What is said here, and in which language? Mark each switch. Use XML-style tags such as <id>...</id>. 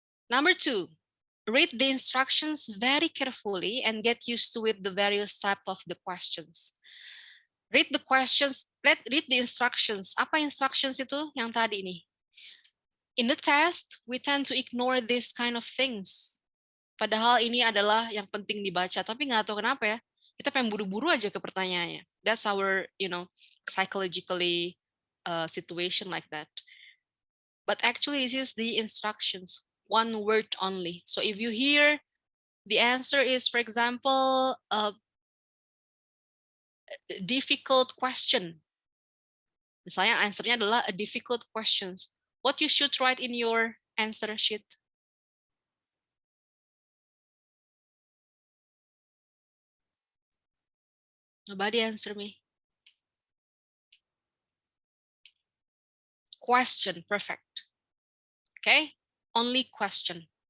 <en>Number 2, read the instructions very carefully and get used to it, the various type of the questions. Read the questions, read the instructions.</en> <id>Apa instructions itu yang tadi nih?</id> <en>In the test, we tend to ignore this kind of things.</en> <id>Padahal ini adalah yang penting dibaca, tapi nggak tahu kenapa ya. Kita pengen buru-buru aja ke pertanyaannya.</id> <en>That's our, psychologically situation like that. But actually, this is the instructions, one word only. So if you hear the answer is, for example, a difficult question.</en> <id>Misalnya answernya adalah</id> <en>a difficult questions. What you should write in your answer sheet? Nobody answer me. Question, perfect. Okay, only question.</en>